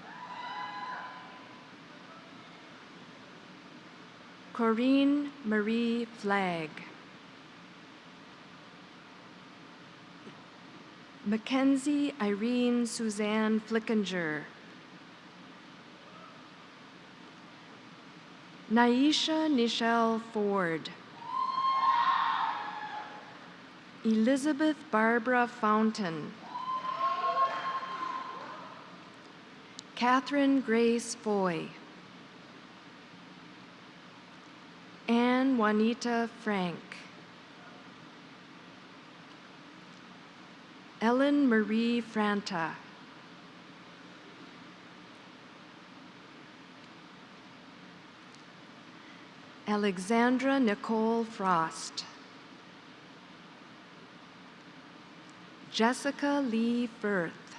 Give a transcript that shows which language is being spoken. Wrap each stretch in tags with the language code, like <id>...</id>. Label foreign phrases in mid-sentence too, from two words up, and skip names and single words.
<en>Corinne Marie Flagg, Mackenzie Irene Suzanne Flickinger, Naisha Nichelle Ford, Elizabeth Barbara Fountain, Catherine Grace Foy, Anne Juanita Frank, Ellen Marie Franta, Alexandra Nicole Frost, Jessica Lee Firth,</en>